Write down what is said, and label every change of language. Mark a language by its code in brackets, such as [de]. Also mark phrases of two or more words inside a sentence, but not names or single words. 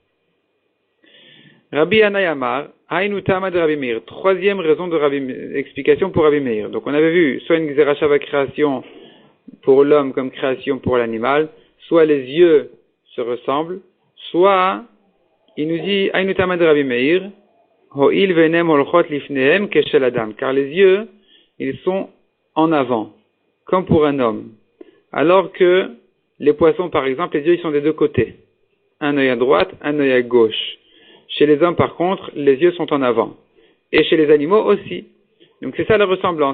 [he] רבי ענייאמר, היינו טעמא דרבי מאיר. [fr] Troisième raison de explication pour Rabbi Meir. Donc on avait vu soit une [he] גזרה שוה [fr] création pour l'homme comme création pour l'animal, soit les yeux se ressemblent, soit il nous dit [he] היינו טעמא דרבי מאיר, הואיל ועיניהם הולכות לפניהם כשל אדם. [fr] Car les yeux, ils sont en avant, comme pour un homme. Alors que les poissons, par exemple, les yeux, ils sont des deux côtés. Un œil à droite, un œil à gauche. Chez les hommes, par contre, les yeux sont en avant. Et chez les animaux aussi. Donc c'est ça la ressemblance.